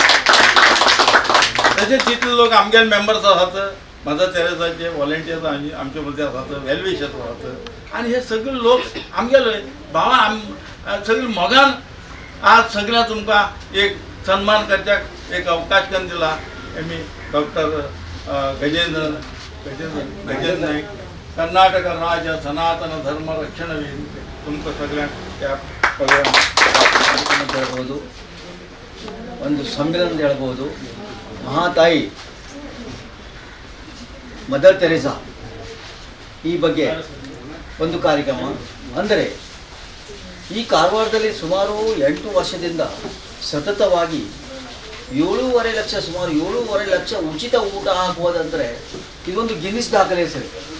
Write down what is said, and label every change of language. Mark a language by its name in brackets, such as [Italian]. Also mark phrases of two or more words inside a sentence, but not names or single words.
[Konkani] तशेंच तितले लोक आमगेले मेंबर्स आसात मदर तेरेसाचे व्हॉलेंटियर्स आमचे मदीं आसात वेलविशर्स आसात आनी हे सगळे लोक आमगेले भावान सगळे मोगान आज सगळ्या तुमकां एक सन्मान करच्याक एक अवकाश करून दिला. आमी डॉक्टर गजेंद्र नायक कर्नाटक राज्य सनातन धर्म रक्षण ವೇದಿಕೆ तुमकां सगळ्यांक त्या [Kannada] ಅಂತ ಹೇಳ್ಬೋದು, ಒಂದು ಸಮ್ಮೇಳನ ಅಂತ ಹೇಳ್ಬೋದು. ಮಹಾತಾಯಿ ಮದರ್ ತೆರೇಸಾ ಈ ಬಗ್ಗೆ ಒಂದು ಕಾರ್ಯಕ್ರಮ ಅಂದರೆ ಈ ಕಾರವಾರದಲ್ಲಿ ಸುಮಾರು 8 ವರ್ಷದಿಂದ ಸತತವಾಗಿ 7.5 ಲಕ್ಷ ಸುಮಾರು 7.5 ಲಕ್ಷ ಉಚಿತ ಊಟ ಹಾಕುವುದಂದರೆ ಇದೊಂದು ಗಿನ್ನಿಸ್ ದಾಖಲೆ ಸರಿ.